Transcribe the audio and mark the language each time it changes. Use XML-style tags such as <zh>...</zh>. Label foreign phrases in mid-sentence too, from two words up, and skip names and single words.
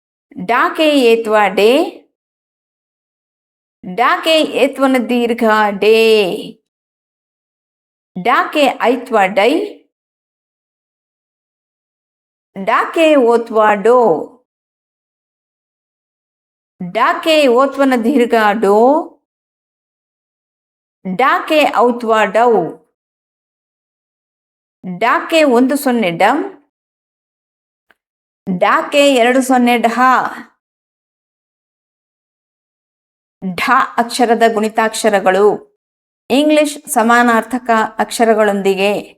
<kn>ಡಾಕೆ ಏತ್ವ ಡೇ ಡಾಕೆ ಏತ್ವನ ದೀರ್ಘ ಡೇ ಡಾಕೆ ಐತ್ವ ಡೈ ಡಾಕೆ ಓತ್ವ ಡೋ ಡಾಕೆ ಓತ್ವನ ದೀರ್ಘ ಡೋ ಡಾಕೆ ಔತ್ವ ಡೌ ಡಾಕೆ 10 ಡಂ ಡಾಕೆ 20 ಢ ಢ ಅಕ್ಷರದ ಗುಣಿತಾಕ್ಷರಗಳು ಇಂಗ್ಲಿಷ್ ಸಮಾನಾರ್ಥಕ ಅಕ್ಷರಗಳೊಂದಿಗೆ</kn>